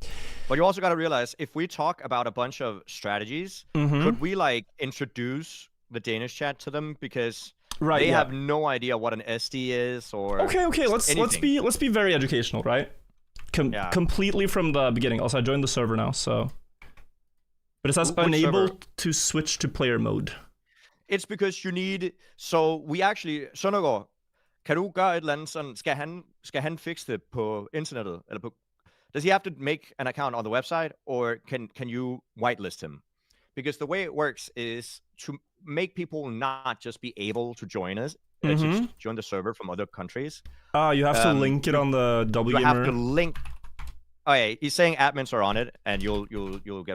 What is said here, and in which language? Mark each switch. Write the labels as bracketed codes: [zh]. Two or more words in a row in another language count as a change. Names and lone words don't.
[en] But you also got to realize, if we talk about a bunch of strategies, could we like introduce the Danish chat to them, because they have no idea what an SD is or okay, let's be very educational, right? Completely from the beginning. Also, I joined the server now, so. But it says unable to switch to player mode. It's because you need. So we actually, [da] Søndergaard, kan du gøre et eller andet sådan, skal han fikse det på internettet, eller på, [en] does he have to make an account on the website, or can you whitelist him? Because the way it works is to make people not just be able to join us, to join the server from other countries. You have to link it on the WGamer. You have to link. Oh yeah, he's saying admins are on it, and you'll get ready.